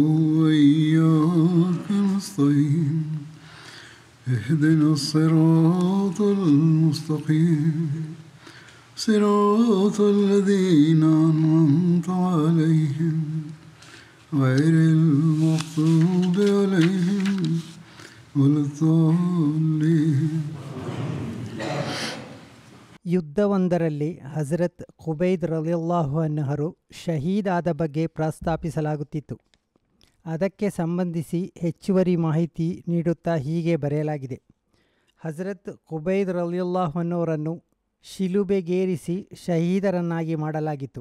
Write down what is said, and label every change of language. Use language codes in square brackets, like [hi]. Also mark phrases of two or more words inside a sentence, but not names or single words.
[ar] وإياك نستعين اهدنا الصراط المستقيم صراط الذين أنعمت عليهم غير المغضوب عليهم ولا الضالين. [kn] ಯುದ್ಧವೊಂದರಲ್ಲಿ ಹಜರತ್ ಖುಬೈಬ್ [ar] رضي الله عنه [kn] ಶಹೀದಾದ ಬಗ್ಗೆ ಪ್ರಸ್ತಾಪಿಸಲಾಗುತ್ತಿತ್ತು. ಅದಕ್ಕೆ ಸಂಬಂಧಿಸಿ ಹೆಚ್ಚುವರಿ ಮಾಹಿತಿ ನೀಡುತ್ತಾ ಹೀಗೆ ಬರೆಯಲಾಗಿದೆ. ಹಜರತ್ ಖುಬೈಬ್ [ar] رضي الله عنه [kn] ಶಿಲುಬೆಗೇರಿಸಿ ಶಹೀದರನ್ನಾಗಿ ಮಾಡಲಾಗಿತ್ತು.